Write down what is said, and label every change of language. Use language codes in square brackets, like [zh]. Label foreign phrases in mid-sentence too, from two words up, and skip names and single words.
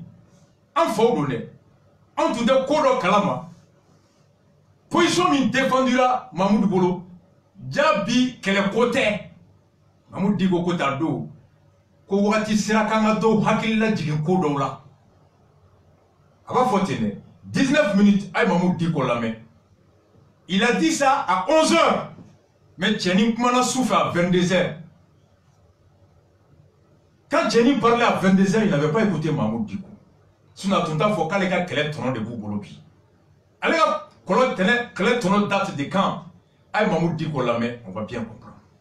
[bm] an faw don dɛ anw tun tɛ ko dɔ kalama position min défendira Mamudu bolo jaabi kɛlɛ ko tɛ Mamu Diko ko t'a don ko wagati sera k'an ka dɔw hakili lajigin ko dɔw la a b'a fɔ ten dɛ 19 minutes a ye Mamu Diko lamɛn [fr] il a dit ça à 11h mais [bm] Cɛni kumana su fɛ [fr] à 22h quand Cɛni parlait à 22h il n'avait pas écouté Mamu Diko sinon [bm] a tun t'a fɔ k'ale ka kɛlɛ tɔnɔ de b'u bolo bi ale ka kɛlɛ tɔnɔ [fr] date de quand [bm] a ye Mamu Diko lamɛn [fr] on va bien comprendre